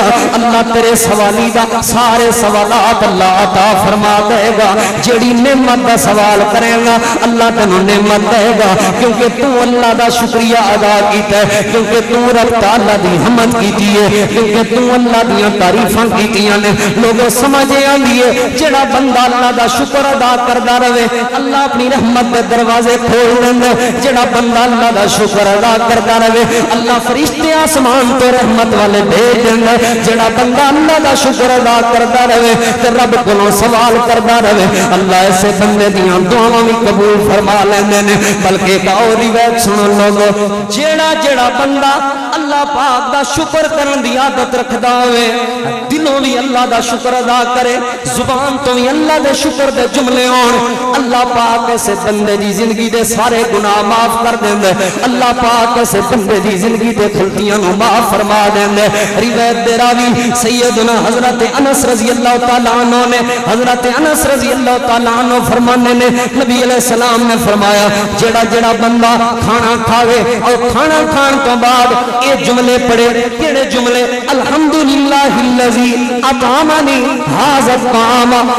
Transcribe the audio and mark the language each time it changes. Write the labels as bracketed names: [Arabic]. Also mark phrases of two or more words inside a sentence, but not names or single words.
[Punjabi] اللہ تیرے سوالی دا سارے سوالات اللہ عطا فرما دے گا جیڑی نعمت دا سوال کرے گا اللہ تینوں نعمت دے گا کیونکہ تو اللہ دا شکریہ ادا کیتا ہے کیونکہ تو رب تعالی دی حمد کیتی ہے کیونکہ تو اللہ دی تعریفاں کیتیاں نے لوگوں سمجھے آندی ہے جڑا بندہ اللہ دا شکر ادا کردا رہے اللہ اپنی رحمت دے دروازے کھول دیندا جڑا بندہ اللہ دا شکر ادا کردا رہے اللہ فرشتے آسمان تو رحمت والے بھیج دیندا جڑا بندہ اللہ دا شکر ادا کردا رہے تے رب کولوں سوال کردا رہے اللہ ایسے بندے دیاں دعاواں بھی قبول فرما لیندے نے بلکہ ایک اور روایت سنو لوگو جڑا بندہ اللہ پاک دا شکر کرن دی عادت رکھدا ہوئے دلوں بھی اللہ دا شکر ادا کرے زبان تو بھی اللہ دے شکر دے جملے ہون اللہ پاک ایسے بندے دی زندگی دے سارے گناہ معاف کر دیندے اللہ پاک ایسے بندے دی زندگی دے غلطیاں نو معاف فرما دیندے روایت دے راوی سیدنا حضرت انس [Arabic] رضی اللہ تعالی عنہ [Punjabi] نے حضرت انس [Arabic] رضی اللہ تعالی عنہ [Punjabi] فرمانے نے نبی [Arabic] علیہ السلام [Punjabi] نے فرمایا جڑا بندہ کھانا کھاوے اور کھانا کھان تو بعد اے جملے پڑھے کیڑے جملے [Arabic] الحمدللہ الذی اطعمنی ھذا الطعام